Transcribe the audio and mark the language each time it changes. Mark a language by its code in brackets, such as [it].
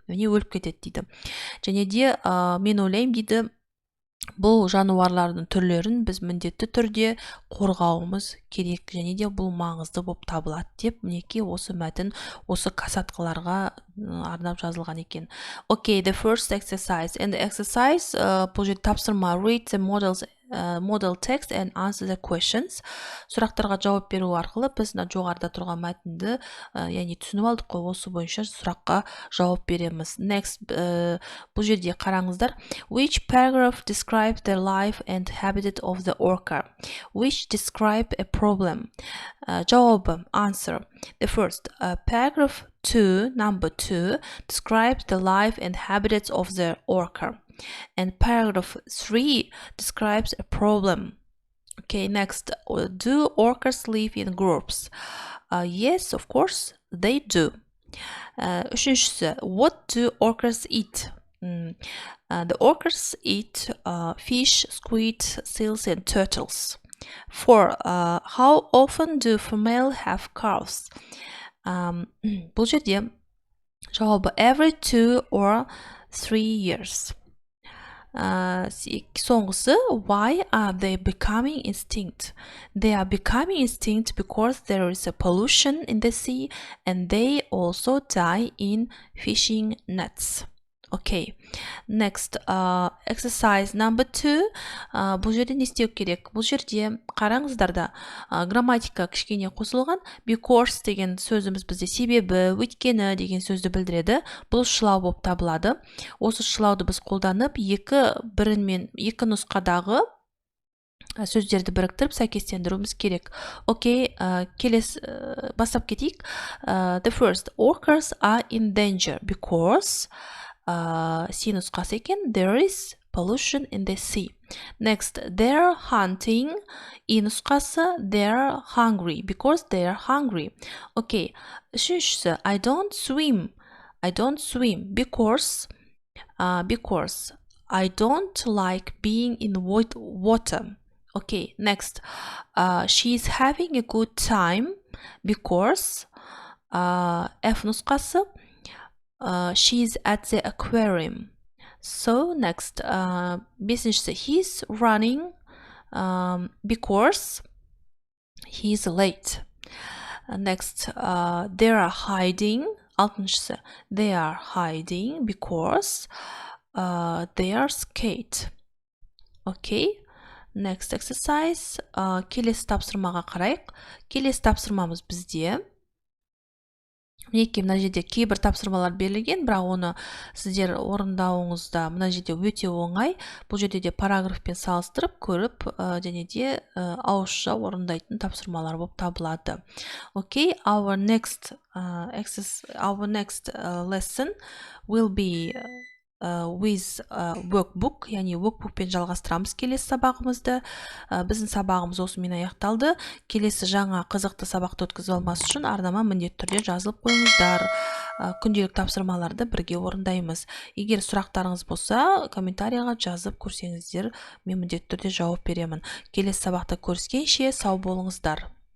[kk] Міне өліп кетеді дейді. Және де мен ойлаймын дейді, бұл жануарлардың түрлерін біз міндетті түрде қорғауымыз керек, және де бұл маңызды болып табылады деп мінекей осы мәтін осы касаткаларға арнап жазылған екен. [en] Okay, the first exercise. And the exercise, [kk] бұл жерде тапсырма, [en] read the model text and answer the questions. [kk] Сұрақтарға жауап беру арқылы біз жоғарыда тұрған мәтінді яғни түсініп алдық қой, осы бойынша сұраққа жауап береміз. [en] Next, [kk] бұл жерде қараңыздар. [en] Which paragraph describe the life and habitat of the orca? Which describe a problem? Жауабы, answer. The first, paragraph 2, number 2, describes the life and habitats of the orca. And paragraph 3 describes a problem. Okay, next, do orcas live in groups? Yes, of course, they do. Üçüncüsü, what do orcas eat? The orcas eat fish, squid, seals, and turtles. 4. How often do female have calves? [kk] Бұл жерде жауабы [en] every 2 or 3 years. Соңғысы, why are they becoming extinct? They are becoming extinct because there is a pollution in the sea and they also die in fishing nets. Okay, next, exercise number 2. [kk] Бұл жерде не істеу керек? Бұл жерде қараңыздарда грамматика кішкене қосылған. Because деген сөзіміз бізде себебі, өйткені деген сөзді білдіреді. Бұл шылау болып табылады. Осы шылауды біз қолданып, екі нұсқадағы сөздерді біріктіріп сәйкестендіруіміз керек. Окей, бастап кетейік. [en] The first, orcas are in danger because [kk] C нұсқасы екен, [en] there is pollution in the sea. Next, they're hunting. E нұсқасы, they're hungry because they're hungry. Okay, үшіншісі, I don't swim because I don't like being in water. Okay, next, she's having a good time because F нұсқасы, she's at the aquarium. So next, бесіншісі, he's running because he's late. Next, they are hiding. Алтыншысы, they are hiding because they are scared. Okay, next exercise. [kk] Келесі тапсырмаға қарайық. Келесі тапсырмамыз бізде. Мінекей мына жерде кейбір тапсырмалар берілген, бірақ оны сіздер орындауыңызда мына жерде өте оңай. Бұл жерде де параграфпен салыстырып көріп, және де ауызша орындайтын тапсырмалар болып табылады. [en] Okay, our next lesson will be with workbook, [kk] яғни workbookпен жалғастырамыз келесі сабағымызды. Біздің сабағымыз осымен аяқталды. Келесі жаңа қызықты сабақты өткізіп алмас үшін арнама міндетті түрде жазылып қойыңыздар. Күнделік тапсырмаларды бірге орындаймыз. Егер сұрақтарыңыз болса, комментарияға жазып көрсеңіздер, мен міндетті түрде жауап беремін. Келесі сабақта көріскенше сау болыңыздар.